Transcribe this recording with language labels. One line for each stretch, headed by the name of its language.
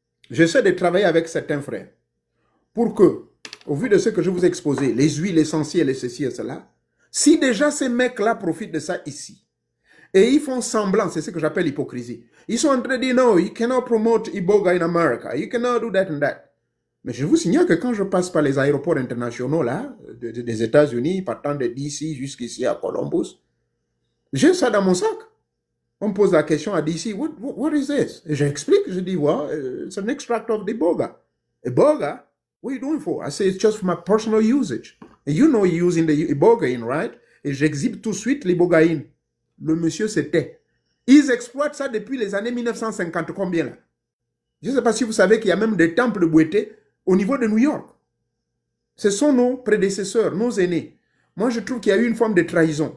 French: J'essaie de travailler avec certains frères pour que, au vu de ce que je vous ai exposé, les huiles essentielles et ceci et cela, si déjà ces mecs-là profitent de ça ici, et ils font semblant, c'est ce que j'appelle l'hypocrisie. Ils sont en train de dire,
English: no, you cannot promote Iboga in America, you cannot do that and that.
French: Mais je vous signale que quand je passe par les aéroports internationaux là, des États-Unis, partant de DC jusqu'ici à Columbus, j'ai ça dans mon sac. On me pose la question à DC,
English: what is this?
French: Et j'explique, je dis,
English: well, it's an extract of the Iboga.
French: Iboga?
English: What are you doing for? I say, it's just for my personal usage. And you know you're using the Ibogaine, right?
French: Et j'exhibe tout de suite l'Ibogaine. Le monsieur se tait. Ils exploitent ça depuis les années 1950, combien là? Je ne sais pas si vous savez qu'il y a même des temples de Bouété au niveau de New York. Ce sont nos prédécesseurs, nos aînés. Moi, je trouve qu'il y a eu une forme de trahison.